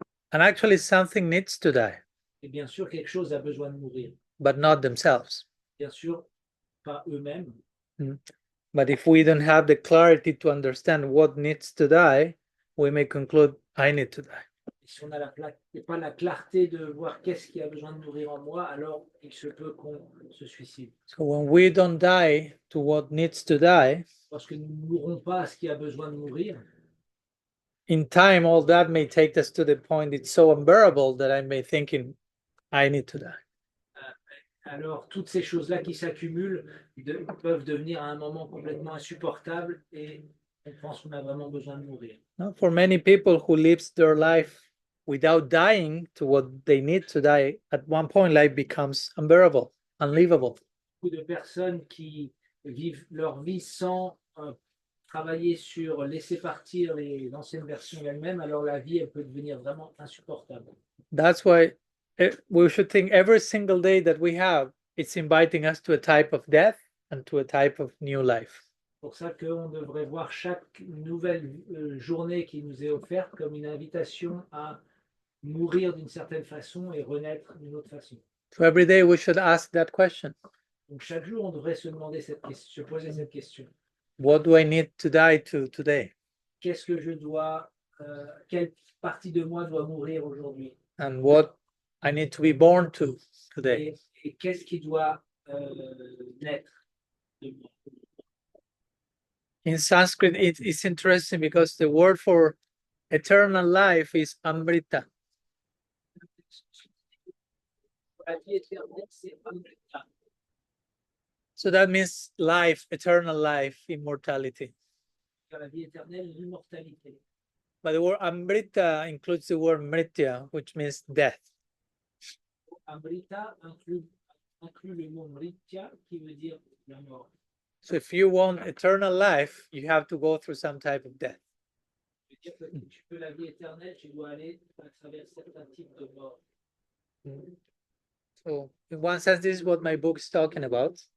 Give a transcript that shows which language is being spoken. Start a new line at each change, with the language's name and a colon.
English: And actually something needs to die.
French: Et bien sûr, quelque chose a besoin de mourir.
English: but not themselves.
French: Bien sûr, pas eux-mêmes.
English: But if we don't have the clarity to understand what needs to die, we may conclude, I need to die.
French: Et si on n'a pas la clarté de voir qu'est-ce qui a besoin de mourir en moi, alors il se peut qu'on se suicide.
English: So when we don't die to what needs to die,
French: Parce que nous ne mourrons pas à ce qui a besoin de mourir,
English: in time, all that may take us to the point it's so unbearable that I may thinking, I need to die.
French: alors toutes ces choses-là qui s'accumulent peuvent devenir à un moment complètement insupportable et on pense qu'on a vraiment besoin de mourir.
English: Now, for many people who lives their life without dying to what they need to die, at one point life becomes unbearable, unlivable.
French: Beaucoup de personnes qui vivent leur vie sans travailler sur laisser partir les anciennes versions elles-mêmes, alors la vie, elle peut devenir vraiment insupportable.
English: That's why we should think every single day that we have, it's inviting us to a type of death and to a type of new life.
French: C'est pour ça qu'on devrait voir chaque nouvelle journée qui nous est offerte comme une invitation à mourir d'une certaine façon et renaître d'une autre façon.
English: So every day we should ask that question.
French: Donc chaque jour, on devrait se demander cette question, se poser cette question.
English: What do I need to die to today?
French: Qu'est-ce que je dois, quelle partie de moi doit mourir aujourd'hui?
English: And what I need to be born to today?
French: Et qu'est-ce qui doit naître de moi?
English: In Sanskrit, it's interesting because the word for eternal life is amrita.
French: La vie éternelle, c'est Amrita.
English: So that means life, eternal life, immortality.
French: La vie éternelle, l'immortalité.
English: But the word amrita includes the word mritya, which means death.
French: Amrita inclut le mot mritya qui veut dire la mort.
English: So if you want eternal life, you have to go through some type of death.
French: Ça veut dire que si tu veux la vie éternelle, tu dois aller à travers certains types de mort.
English: So in one sense, this is what my book is talking about.